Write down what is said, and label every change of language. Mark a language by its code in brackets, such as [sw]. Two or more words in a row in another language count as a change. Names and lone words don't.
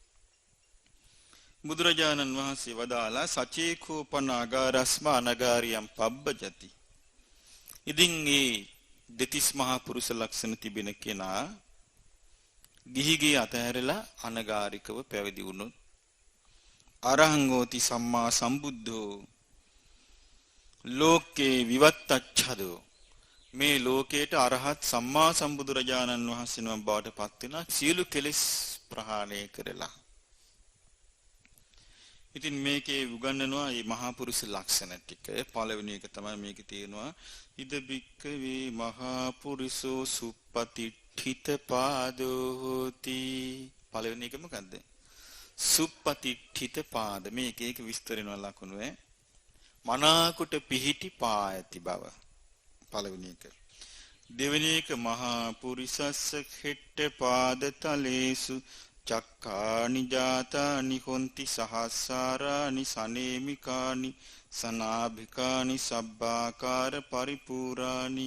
[si] බුදුරජාණන් වහන්සේ වදාලා [pi] සචේකෝපන අගාරස්ම අනගාරියම් පබ්බජති. [si] ඉතින් මේ දෙතිස් මහා පුරුෂ ලක්ෂණ තිබෙන කෙනා ගිහිගේ අතහැරලා අනගාരികව පැවිදි වුණොත් [pi] අරහං හෝති සම්මා සම්බුද්ධෝ ලෝකේ විවත්තච්ඡදෝ [si] මේ ලෝකයට අරහත් සම්මා සම්බුදුරජාණන් වහන්සේ නම බවට පත් වෙනා සියලු කෙලෙස් ප්‍රහාණය කරලා. ඉතින් මේකේ උගන්වනවා මේ මහා පුරුෂ ලක්ෂණ ටික. පළවෙනි එක තමයි මේකේ තියෙනවා [pi] ඉද බික්කවේ මහා පුරිසෝ සුප්පතිඨිත පාදෝ හෝති. [si] පළවෙනි එක මොකද්ද? [pi] සුප්පතිඨිත පාද. [si] මේක ඒක විස්තර වෙනවා ලකුණු මනාකොට පිහිටි පා ඇති බව. පළවෙනි එක. දෙවෙනි එක [pi] මහා පුරිසස්ස හෙට්ට පාද තලේසු චක්කානි ජාතානි හොන්ති සහස්සාරානි සනේමිකානි සනාභිකානි සබ්බාකාර පරිපූරානි.